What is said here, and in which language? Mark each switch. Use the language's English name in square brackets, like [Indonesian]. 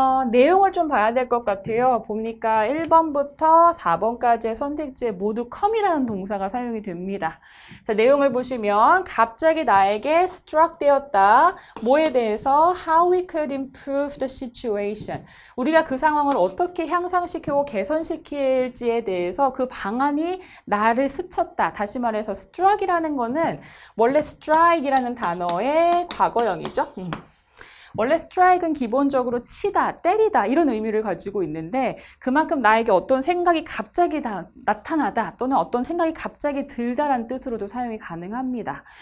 [Korean] 내용을 좀 봐야 될 것 같아요. 보니까 1번부터 4번까지의 선택지에 모두 come이라는 동사가 사용이 됩니다. 자, 내용을 보시면 갑자기 나에게 struck 되었다. 뭐에 대해서? [English] How we could improve the situation. [Korean] 우리가 그 상황을 어떻게 향상시키고 개선시킬지에 대해서 그 방안이 나를 스쳤다. 다시 말해서 struck이라는 거는 원래 strike이라는 단어의 과거형이죠. 원래 strike은 기본적으로 치다, 때리다 이런 의미를 가지고 있는데, 그만큼 나에게 어떤 생각이 갑자기 나타나다 또는 어떤 생각이 갑자기 들다라는 뜻으로도 사용이 가능합니다.